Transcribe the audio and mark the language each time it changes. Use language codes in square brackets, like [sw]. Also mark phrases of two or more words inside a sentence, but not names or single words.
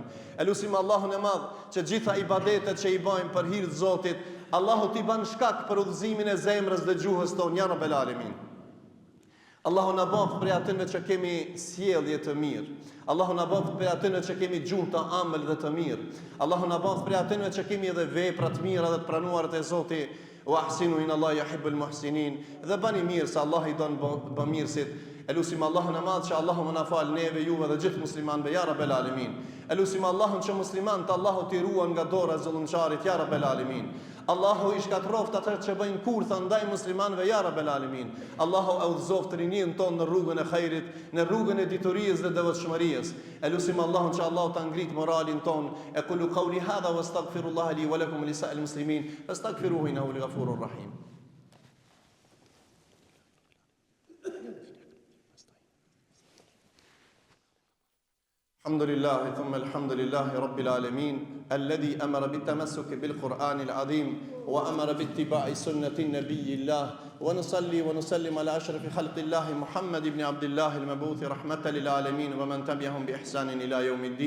[sq] E lutim Allahun e Madh që gjitha ibadetet që i bëjmë për hir të Zotit, Allahu t'i bën shkak për udhëzimin e zemrës dhe gjuhës tonë, [ar] يا رب العالمين. [sq] Allahu na bëft për atyre që kemi sjellje të mirë. Allahu na bëft për atyre që kemi gjuhë të ëmbël dhe të mirë. Allahu na bëft për atyre që kemi edhe vepra të mira dhe të pranuara te Zoti. [ar] وأحسنوا إن الله يحب المحسنين. [sq] Dhe bani mirë se Allah i don bamirësit. Elusim Allahun e Madh që Allahu më na fal neve, juve dhe gjithë muslimanëve, [ar] يا رب العالمين. [sq] Elusim Allahun që muslimanët Allahu t'i ruan nga dora e zullumçarit, [ar] يا رب العالمين. [sq] Allahu i shkatroft ata që bëjnë kurtha ndaj muslimanëve, [ar] يا رب العالمين. [sq] Allahu e udhëzoft rinin tonë në rrugën e khairit, në rrugën e diturisë dhe devotshmërisë. Elusim Allahun që Allahu ta ngrit moralin tonë. [ar] أقول قولي هذا وأستغفر الله لي ولكم لسائر المسلمين فاستغفروه إنه الغفور الرحيم. الحمد لله ثم الحمد لله رب العالمين الذي أمر بالتمسك بالقرآن العظيم وأمر باتباع سنة النبي الله ونصلي ونسلم على أشرف خلق الله محمد بن عبد الله المبعوث رحمة للعالمين ومن تبعهم بإحسان إلى يوم الدين.